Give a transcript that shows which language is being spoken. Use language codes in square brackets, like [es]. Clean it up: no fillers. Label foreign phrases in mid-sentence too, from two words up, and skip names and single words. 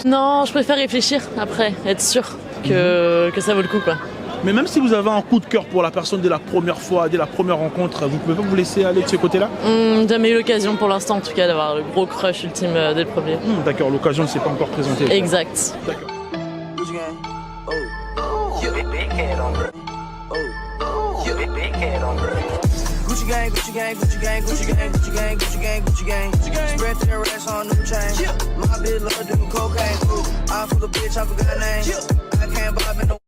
[fr] Non, je préfère réfléchir après, être sûr que ça vaut le coup, quoi. Mais même si vous avez un coup de cœur pour la personne dès la première fois, dès la première rencontre, vous pouvez pas vous laisser aller de ce côté-là? Jamais eu l'occasion pour l'instant, en tout cas, d'avoir le gros crush ultime dès le premier. D'accord, l'occasion ne s'est pas encore présentée. Exact. D'accord. [en] Gucci gang, Gucci gang, Gucci gang, Gucci gang, Gucci gang, Gucci gang, Gucci gang, Gucci gang. Spread their racks on new chain. My bitch love doing cocaine. I fuck a bitch, I forgot name. I can't bob in no